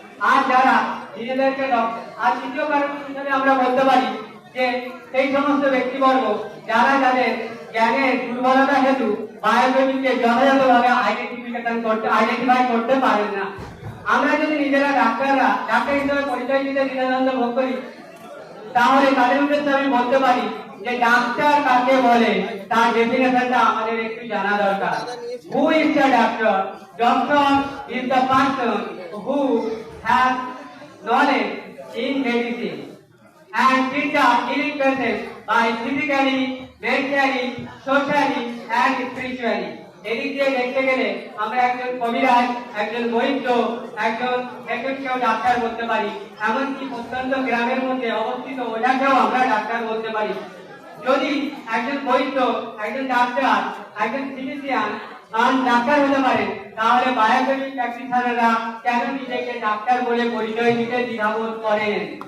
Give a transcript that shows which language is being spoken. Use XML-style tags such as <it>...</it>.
<bn>আর যারা নিজেদেরকে আর তৃতীয় কারণ হিসেবে আমরা বলতে পারি যে সেই সমস্ত ব্যক্তিবর্গ যারা যাদের জ্ঞানের দুর্বলতা হেতু বায়োকেমিক্যাল যথাযথভাবে আইডেন্টিফাই করতে পারেন না। আমরা যদি নিজেরা ডাক্তার হিসেবে পরিচয় দিতে দ্বিধাদ্বন্দ্ব ভোগ করি, তাহলে তাদের উদ্দেশ্যে আমি বলতে পারি যে ডাক্তার কাকে বলে তার ডেফিনেশনটা আমাদের একটু জানা দরকার।</bn> <en>Who is the doctor? Doctor is the person who has knowledge in medicine and treat the healing process by physically, mentally, socially and spiritually.</en> <bn>এদিক দিয়ে দেখতে গেলে আমরা একজন কবিরাজ, একজন বৈদ্য, একজন ডাক্তার বলতে পারি, এমনকি প্রত্যন্ত গ্রামের মধ্যে অবস্থিত ওটাকেও আমরা ডাক্তার বলতে পারি। যদি একজন বৈদ্য, একজন ডাক্তার, একজন ফিজিশিয়ান ডাক্তার হতে পারে, তাহলে বায়োকেমিক প্র্যাকটিশনাররা কেন নিজেকে ডাক্তার বলে পরিচয় দিতে দ্বিধাবোধ করেন?</bn>